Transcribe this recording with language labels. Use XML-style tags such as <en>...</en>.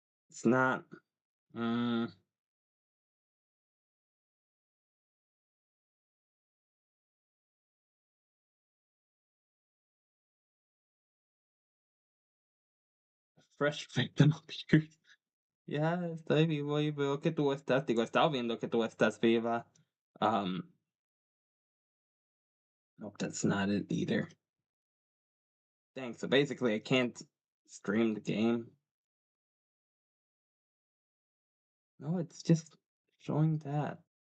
<en>It's not. Mm, fresh victim appears.</en> <es>Ya, estoy vivo y veo que tú estás. Digo, he estado viendo que tú estás viva.</es> <en>Um, nope, that's not it either. Dang, so basically I can't stream the game. No, it's just showing that.</en>